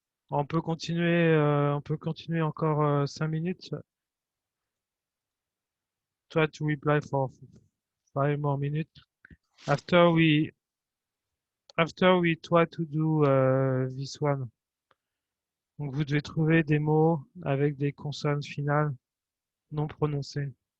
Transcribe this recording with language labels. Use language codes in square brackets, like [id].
[fr] On peut continuer encore 5 minutes. [en] Try to reply for 5 more minutes. After we try to do this one. [fr] Donc vous devez trouver des mots avec des consonnes finales non prononcées.